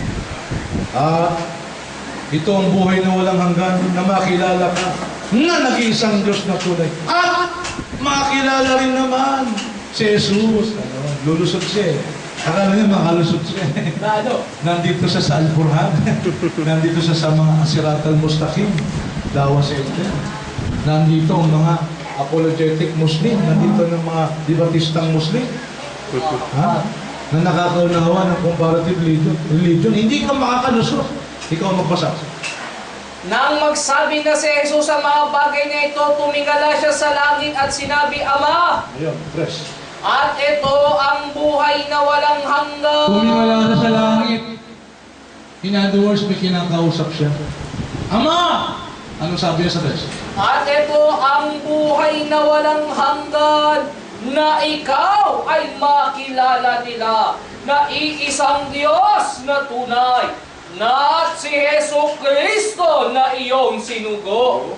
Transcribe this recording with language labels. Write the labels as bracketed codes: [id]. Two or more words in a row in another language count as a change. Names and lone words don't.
[tl] Ito ang buhay na walang hanggan, na makilala ka, na nag-iisang Diyos na tunay. At makilala rin naman si Jesus. Lulusot siya eh. Akala niya makalusot siya eh. Nandito siya sa Al-Burhan. Nandito siya sa mga Asirat al-Mustaqim. Dawa sa ito. Nandito ang mga [en] apologetic Muslim. [tl] Nandito ng mga dibatistang Muslim. Ha? Na nakakaunawa ng [en] comparative religion. [tl] Hindi ka makakalusot. Ikaw magbasa. Nang magsabi na si Jesus sa mga bagay na ito, tumingala siya sa langit at sinabi, Ama, Ayun, press. at ito ang buhay na walang hanggan. Tumingala siya sa langit. [en] In other words, [tl] may kinakausap siya. Ama! Anong sabi niya sa press? At ito ang buhay na walang hanggan, na ikaw ay makilala nila, na iisang Diyos na tunay, na si Jesu Kristo na iyong sinugo.